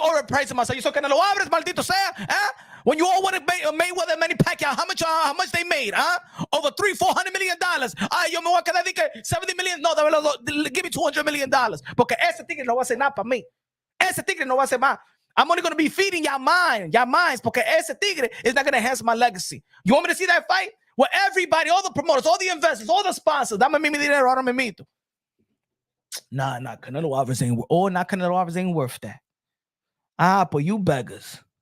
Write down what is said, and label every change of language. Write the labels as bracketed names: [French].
[English] Overpricing myself. You saw Canelo Alvarez, [Spanish] maldito sea, [English] huh? When you all want to Mayweather, Manny Pacquiao, how much they made, huh? Over $300-400 million. [Spanish] Yo me voy a quedar que $70 million. [English] No, give me $200 million. [Spanish] Porque ese tigre no va a hacer nada para mí. Ese tigre no va a hacer más. [English] I'm only going to be feeding your minds, [Spanish] porque ese tigre [English] is not going to enhance my legacy. You want me to see that fight? Where everybody, all the promoters, all the investors, all the sponsors, [Spanish] dame mi dinero, ahora me mito. [English] Nah, Canelo Alvarez ain't worth that. But you beggars.